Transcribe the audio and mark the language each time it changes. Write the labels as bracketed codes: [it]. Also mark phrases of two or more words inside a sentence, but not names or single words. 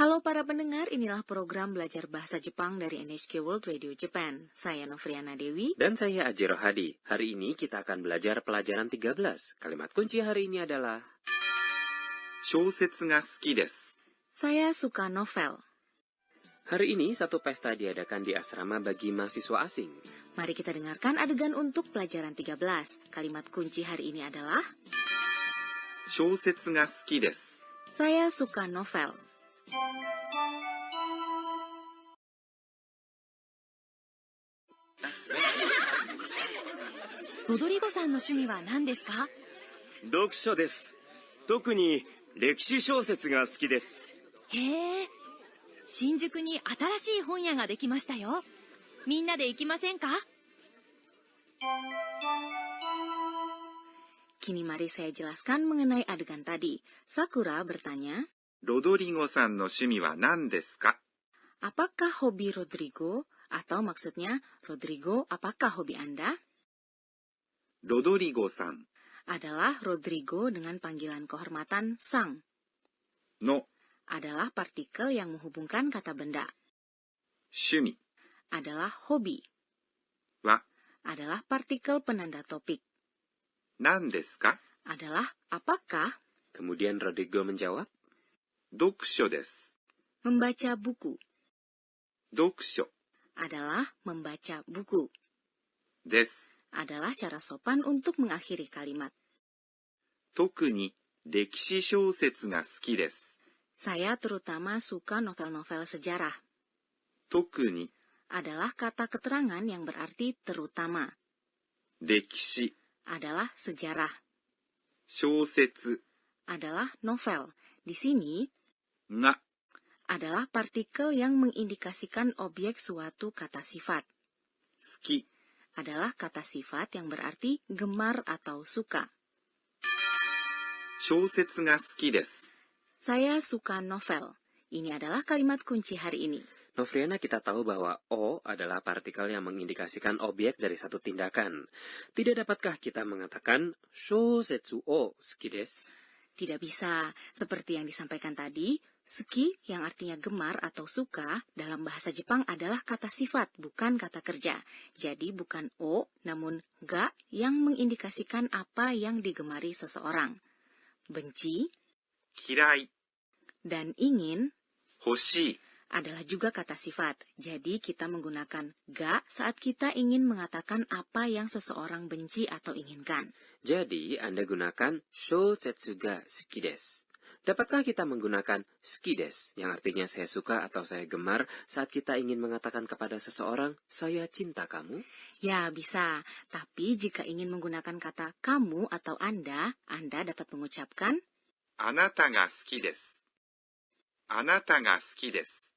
[id] para pendengar, inilah program belajar bahasa Jepang dari NHK World Radio Japan. Saya Novriana Dewi. Dan saya Ajiro Hadi. Hari ini kita akan belajar pelajaran 13. Kalimat kunci hari ini adalah [ja] 小説が好きです。 [id] Saya suka novel. Hari ini satu pesta diadakan di asrama bagi mahasiswa asing. Mari kita dengarkan adegan untuk pelajaran 13. Kalimat kunci hari ini adalah [ja] 小説が好きです。 [id] Saya suka novel. [ja] Rodrigo さんの趣味は何ですか？読書です。特に歴史小説が好きです。へえ。新宿に新しい本屋ができましたよ。みんなで行きませんか？ [id] Kini mari saya jelaskan mengenai adegan tadi. Sakura bertanya, [ja] ロドリゴさんの趣味は何ですか？ [id] apakah hobi Rodrigo? Atau maksudnya, Rodrigo, apakah hobi Anda? [ja] ロドリゴさん [id] Adalah Rodrigo dengan panggilan kehormatan sang. [ja] の [id] Adalah partikel yang menghubungkan kata benda. [ja] 趣味 [id] Adalah hobi. [ja] は [id] Adalah partikel penanda topik. [ja] 何ですか？ [id] Adalah apakah? Kemudian Rodrigo menjawab, [ja] 読書です。 [id] Membaca buku. [ja] 読書 [id] Adalah membaca buku. [ja] です。 [id] Adalah cara sopan untuk mengakhiri kalimat. [ja] 特に歴史小説が好きです。 [id] Saya terutama suka novel-novel sejarah. [ja] 特に [id] Adalah kata keterangan yang berarti terutama. [ja] 歴史 [id] Adalah sejarah. [ja] 小説 [id] Adalah novel. Di sini [ja] が [id] adalah partikel yang mengindikasikan objek suatu kata sifat. [ja] 好き [id] Adalah kata sifat yang berarti gemar atau suka. [ja] 小説が好きです。 [id] Saya suka novel. Ini adalah kalimat kunci hari ini. Novriana, kita tahu bahwa O adalah partikel yang mengindikasikan objek dari satu tindakan. Tidak dapatkah kita mengatakan [ja] 小説を好きです? [id] Tidak bisa. Seperti yang disampaikan tadi, suki yang artinya gemar atau suka dalam bahasa Jepang adalah kata sifat, bukan kata kerja. Jadi bukan o, namun ga yang mengindikasikan apa yang digemari seseorang. Benci [ja] 嫌い [id] dan ingin [ja] 欲しい [id] adalah juga kata sifat. Jadi kita menggunakan ga saat kita ingin mengatakan apa yang seseorang benci atau inginkan. Jadi, Anda gunakan [ja] 小説が好きです. [id] Dapatkah kita menggunakan [ja] 好きです, [id] yang artinya saya suka atau saya gemar, saat kita ingin mengatakan kepada seseorang, saya cinta kamu? Ya, bisa. Tapi jika ingin menggunakan kata kamu atau Anda dapat mengucapkan [ja] あなたが好きです。あなたが好きです。